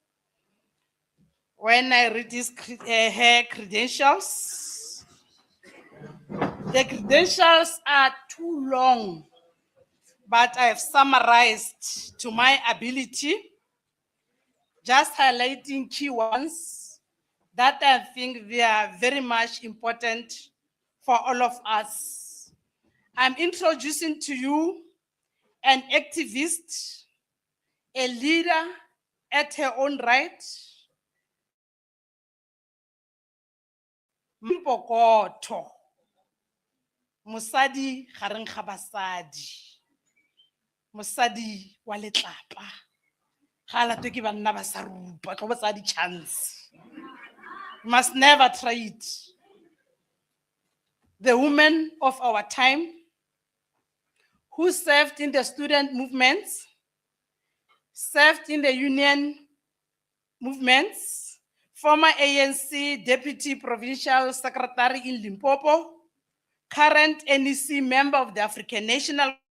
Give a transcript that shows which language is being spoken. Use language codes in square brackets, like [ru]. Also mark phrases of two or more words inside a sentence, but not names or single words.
[en] When I read her credentials, the credentials are too long, but I have summarized to my ability, just highlighting key ones that I think they are very much important for all of us. I'm introducing to you an activist, a leader at her own right, [nso] Mpokoto. Mosadi gareng ga basadi. Mosadi wa letlapa. Ga latwe ke banna ba sa rupa, tlo botsa di-chance. [en] You must never try it. The women of our time who served in the student movements, served in the union movements, former ANC Deputy Provincial Secretary in Limpopo, current NEC member of the African National,